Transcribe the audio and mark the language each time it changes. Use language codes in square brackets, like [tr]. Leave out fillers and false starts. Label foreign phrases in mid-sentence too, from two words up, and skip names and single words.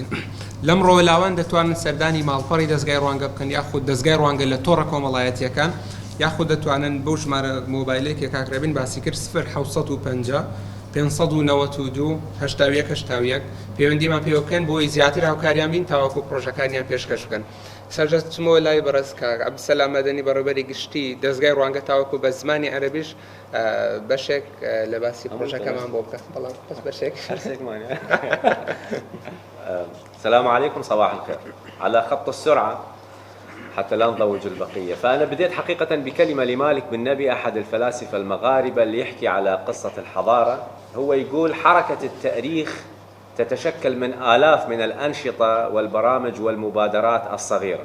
[ckb] لەم ڕۆلاوان دەتوانن سەردانی ماڵپەڕی دەستگای ڕوانگە بکەن یاخود دەستگای ڕوانگە لە تۆڕە کۆمەڵایەتیەکان یاخود دەتوانن بەو ژمارە مۆبایلێک کە کاکرێبین باسی کرد 0750 592 81 پەیوەندیمان پێ بکەن بۆی زیاتر هاوکاریان بین تاوەکو پرۆژەکانیان پێشکەش بکەن. سەرجەستمەوە لای بەڕێز کاک عەبدولسەلام مەدەنی بەڕێوەبەری گشتی دەستگای ڕوانگە تاوەکو بە زمانی عەرەبیش بەشێک لە باسی پرۆژەکەمان بۆ بکە. بەڵام بەس بەشێک [ar] السلام عليكم صباح الخير. على خط السرعة حتى لا نضوج البقية. فأنا بديت حقيقة بكلمة لمالك بن نبي أحد الفلاسفة المغاربة اللي يحكي على قصة الحضارة. هو يقول حركة التأريخ تتشكل من آلاف من الأنشطة والبرامج والمبادرات الصغيرة.